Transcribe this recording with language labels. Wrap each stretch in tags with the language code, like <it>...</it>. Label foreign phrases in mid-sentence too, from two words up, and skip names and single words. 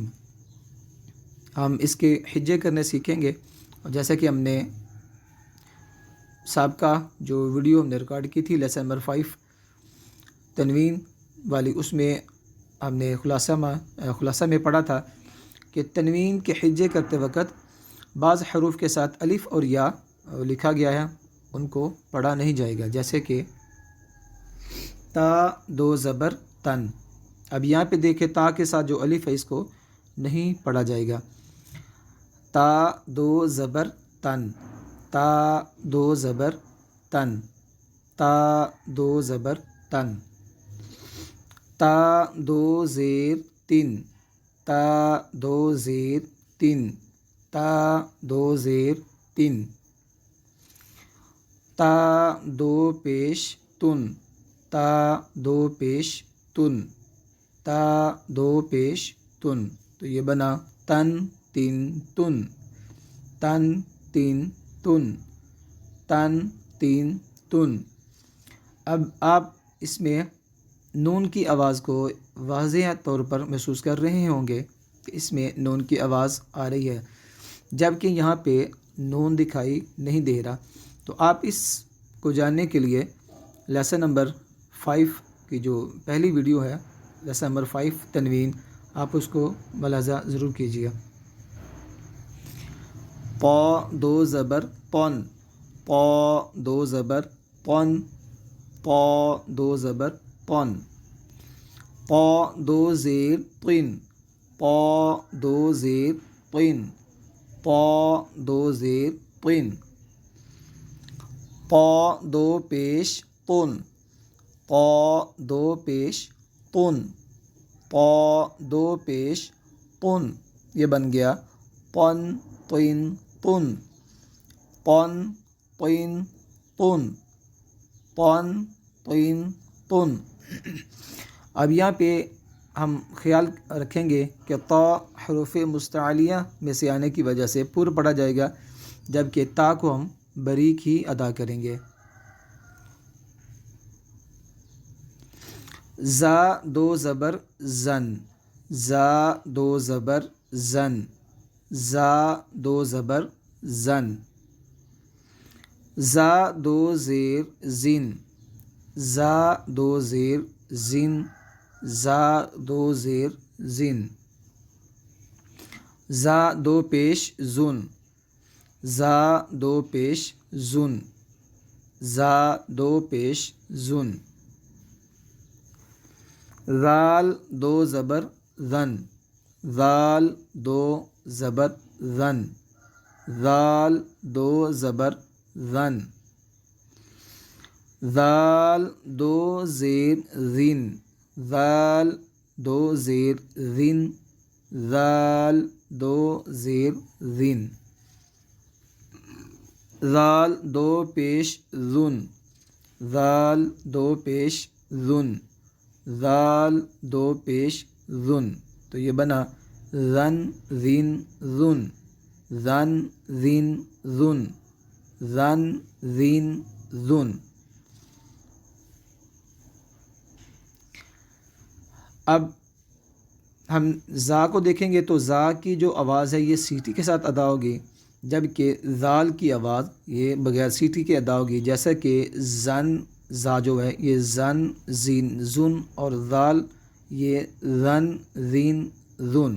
<ur>ہم اس کے حجے کرنے سیکھیں گے، اور جیسا کہ ہم نے سابقہ جو ویڈیو ہم نے ریکارڈ کی تھی لیسن نمبر 5 تنوین والی، اس میں ہم نے خلاصہ میں پڑھا تھا کہ تنوین کے حجے کرتے وقت بعض حروف کے ساتھ الف اور یا لکھا گیا ہے، ان کو پڑھا نہیں جائے گا، جیسے کہ تا دو زبر تن۔ اب یہاں پہ دیکھیں تا کے ساتھ جو الف ہے اس کو نہیں پڑھا جائے گا۔ تا دو زبر تن، تا دو زبر تن، تا دو زبر تن۔ تا دو زیر تن، تا دو زیر تن، تا دو زیر تن۔ تا دو پیش تن، تا دو پیش تن، تا دو پیش تن۔ تو یہ بنا تن تن تن، تن تن تن، تن تین تن۔ اب آپ اس میں نون کی آواز کو واضح طور پر محسوس کر رہے ہوں گے کہ اس میں نون کی آواز آ رہی ہے، جبکہ یہاں پہ نون دکھائی نہیں دے رہا۔ تو آپ اس کو جاننے کے لیے لیسن نمبر 5 کی جو پہلی ویڈیو ہے لیسن نمبر 5 تنوین، آپ اس کو ملاحظہ ضرور کیجیے۔ پا دو زبر پن، پا دو زبر پن، پا دو زبر پن۔ پا دو زیر پن، پا دو زیر پن، پا دو زیر پن۔ پا دو پیش پن، پا دو پیش پن، پا دو پیش پن۔ یہ بن گیا پن پن پن، پن پن پن، پن پن پن۔ اب یہاں پہ ہم خیال رکھیں گے کہ تا حروف مستعلیہ میں سے آنے کی وجہ سے پور پڑھا جائے گا، جبکہ تا کو ہم باریک ہی ادا کریں گے۔ زا دو زبر زن، زا دو زبر زن، زا دو زبر زن۔ زا دو زیر زن، زا دو زیر زن، زا دو زیر زن۔ زا دو پیش زن، زا دو پیش زن، زا دو پیش زن۔ ذال دو زبر ذن، ذال دو زبر ذن، ذال دو زبر ذن۔ ذال دو زیر ذن، ذال دو زیر ذن، ذال دو زیر ذن۔ ذال دو پیش ذن، ذال دو پیش ذن، ذال دو پیش ذن۔ تو یہ بنا ذن ذن ذن، ذن ذن ذن، ذن ذین ذن۔ اب ہم زا کو دیکھیں گے تو زا کی جو آواز ہے یہ سیٹی کے ساتھ ادا ہوگی، جبکہ ذال کی آواز یہ بغیر سیٹی کے ادا ہوگی، جیسا کہ زن زا جو ہے یہ زن زین زن اور ذال یہ ذن زین ذن۔</ur>